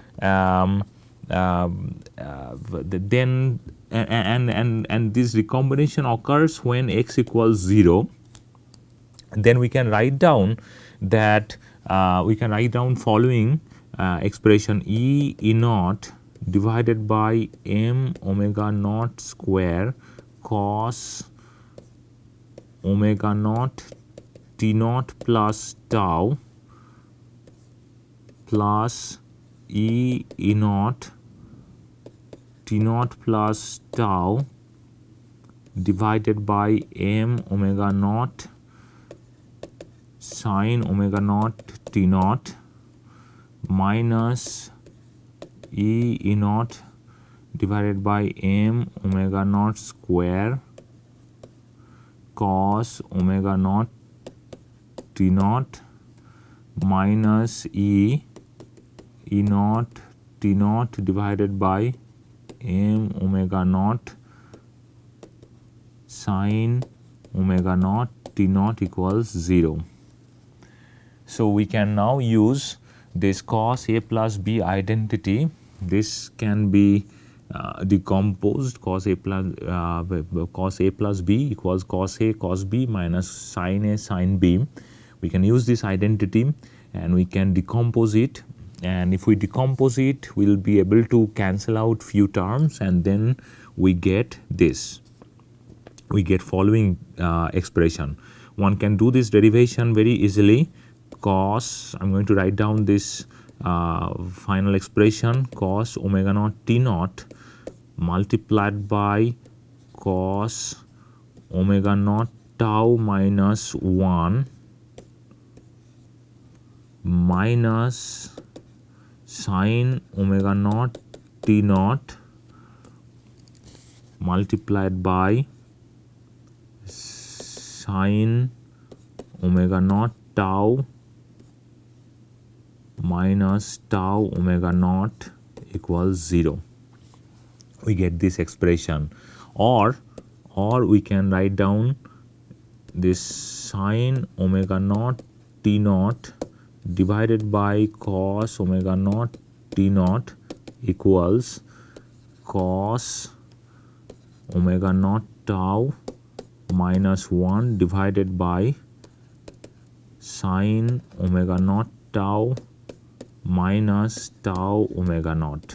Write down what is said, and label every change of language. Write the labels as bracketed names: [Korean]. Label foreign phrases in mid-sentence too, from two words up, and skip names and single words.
[English] this recombination occurs when x equals 0, then we can write down that following expression: e naught divided by m omega naught square cos omega naught t naught plus tau plus e naught t naught plus tau divided by m omega naught sine omega naught t naught minus e naught divided by m omega naught square cos omega naught t naught minus e naught t naught divided by m omega naught sine omega naught t naught equals 0. So we can now use this cos A plus B identity. This can be decomposed. Cos A plus B equals cos A cos B minus sin A sin B. We can use this identity and we can decompose it, and if we decompose it we will be able to cancel out few terms, and then we get this. We get following expression. One can do this derivation very easily. Cos, I am going to write down this final expression, cos omega naught t naught multiplied by cos omega naught tau minus 1 minus sine omega naught t naught multiplied by sine omega naught tau minus tau omega naught equals 0. We get this expression. Or or we can write down this sine omega naught t naught divided by cos omega naught t naught equals cos omega naught tau minus 1 divided by sine omega naught tau minus tau omega naught.